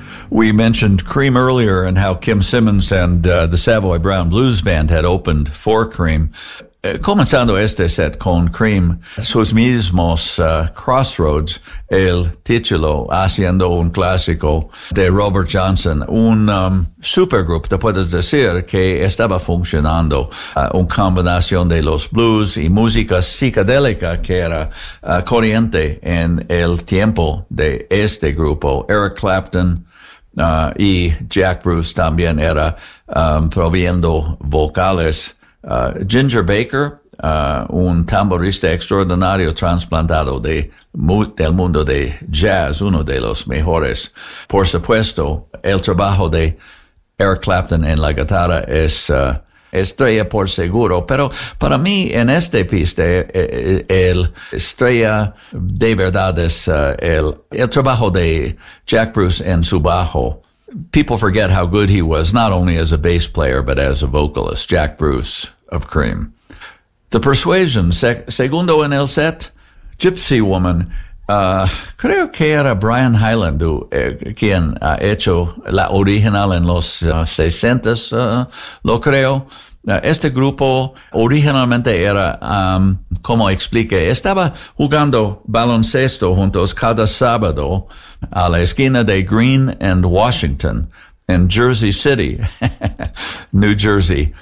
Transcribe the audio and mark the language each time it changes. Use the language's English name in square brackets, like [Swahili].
[English] We mentioned Cream earlier and how Kim Simmons and the Savoy Brown Blues Band had opened for Cream. [Spanish] Comenzando este set con Cream, sus mismos Crossroads, el título haciendo un clásico de Robert Johnson, un supergroup, te puedes decir, que estaba funcionando, una combinación de los blues y música psicodélica que era corriente en el tiempo de este grupo. Eric Clapton y Jack Bruce también era proviendo vocales. Ginger Baker, un tamborista extraordinario trasplantado del mundo de jazz, uno de los mejores. Por supuesto, el trabajo de Eric Clapton en la guitarra es estrella por seguro, pero para mí en este piste el estrella de verdad es el trabajo de Jack Bruce en su bajo. [English] People forget how good he was, not only as a bass player, but as a vocalist, Jack Bruce of Cream. [Spanish] The Persuasion, segundo en el set, Gypsy Woman. Creo que era Brian Hyland quien ha hecho la original en los 60s, lo creo. Este grupo originalmente era, como expliqué, estaba jugando baloncesto juntos cada sábado a la esquina de Green and Washington en Jersey City, New Jersey.